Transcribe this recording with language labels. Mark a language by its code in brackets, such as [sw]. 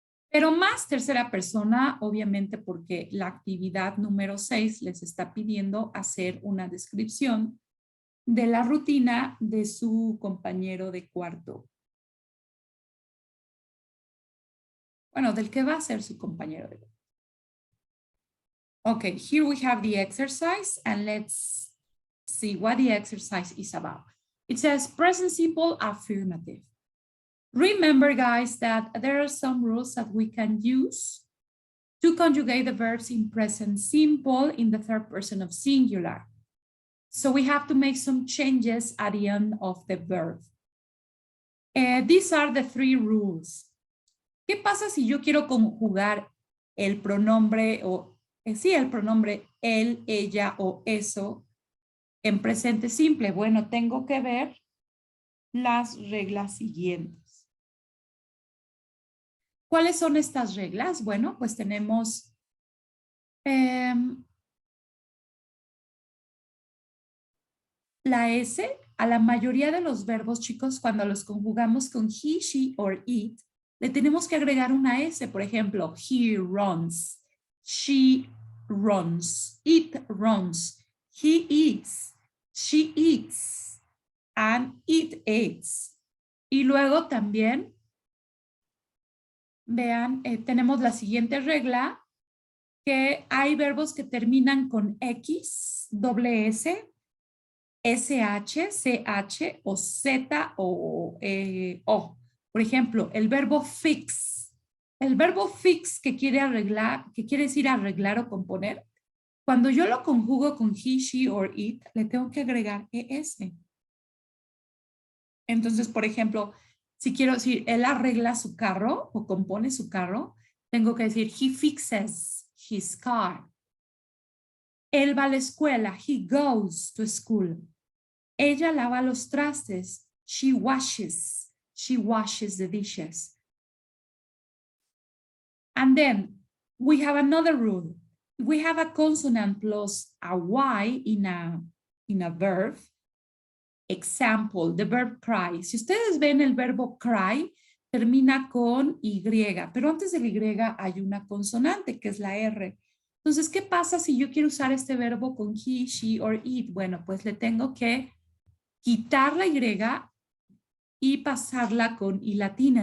[es] Pero más tercera persona, obviamente, porque la actividad número 6 les está pidiendo hacer una descripción de la rutina de su compañero de cuarto. Bueno, del que va a ser su compañero de cuarto. [en] Okay, here we have the exercise and let's see what the exercise is about. It says present simple affirmative. Remember, guys, that there are some rules that we can use to conjugate the verbs in present simple in the third person of singular. So we have to make some changes at the end of the verb. These are the 3 rules. [es] ¿Qué pasa si yo quiero conjugar el pronombre o el pronombre él, ella o eso en presente simple? Bueno, tengo que ver las reglas siguientes. ¿Cuáles son estas reglas? Bueno, pues tenemos la S. A la mayoría de los verbos, chicos, cuando los conjugamos con [en] he, she or it, [es] le tenemos que agregar una S. Por ejemplo, [en] he runs, she runs, it runs, he eats, she eats, and it eats. [es] Y luego también, vean, tenemos la siguiente regla, que hay verbos que terminan con X, doble S, SH, CH o Z o O. Por ejemplo, el verbo fix. El verbo fix que quiere arreglar, que quiere decir arreglar o componer, cuando yo lo conjugo con [en] he, she or it, [es] le tengo que agregar ES. Entonces, por ejemplo, si quiero decir él arregla su carro o compone su carro, tengo que decir [en] he fixes his car. [es] Él va a la escuela, [en] he goes to school. [es] Ella lava los trastes, [en] she washes the dishes. And then we have another rule. We have a consonant plus a Y in a verb. Example, the verb cry. [es] Si ustedes ven el verbo cry, termina con Y, pero antes del Y hay una consonante que es la R. Entonces, ¿qué pasa si yo quiero usar este verbo con [en] he, she or it? [es] Bueno, pues le tengo que quitar la Y y pasarla con I latina.